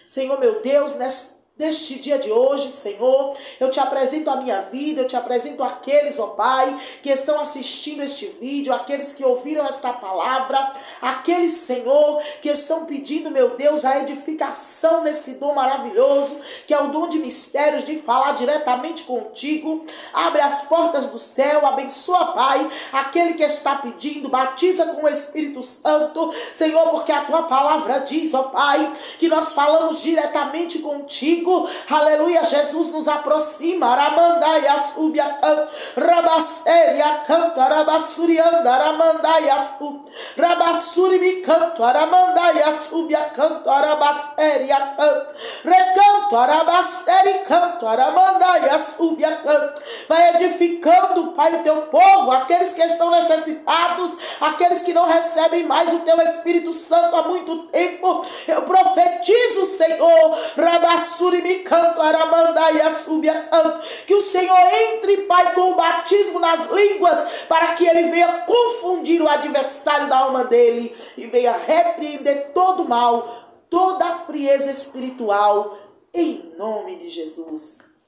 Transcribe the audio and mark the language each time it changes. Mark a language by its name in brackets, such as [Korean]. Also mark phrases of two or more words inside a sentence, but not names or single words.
[Portuguese] Senhor meu Deus, neste dia de hoje, Senhor, eu te apresento a minha vida, eu te apresento aqueles, ó Pai, que estão assistindo este vídeo, aqueles que ouviram esta palavra, aqueles, Senhor, que estão pedindo, meu Deus, a edificação nesse dom maravilhoso, que é o dom de mistérios, de falar diretamente contigo. Abre as portas do céu, abençoa, Pai, aquele que está pedindo, batiza com o Espírito Santo, Senhor, porque a tua palavra diz, ó Pai, que nós falamos diretamente contigo. Aleluia, Jesus nos aproxima. Aramandaias ubiacan, rabasteria canto, arabassurianda, aramandaias u, rabassuri mi canto, aramandaias ubiacanto, arabasteria canto, recanto, arabasteri canto, aramandaias ubiacan. Vai edificando, Pai, o teu povo, aqueles que estão necessitados, aqueles que não recebem mais o teu Espírito Santo há muito tempo. Eu profetizo, Senhor, rabassuri me canto, aramandaias ubiacan, que o Senhor entre, Pai, com o batismo nas línguas, para que ele venha confundir o adversário da alma dele e venha repreender todo o mal, toda a frieza espiritual, em nome de Jesus.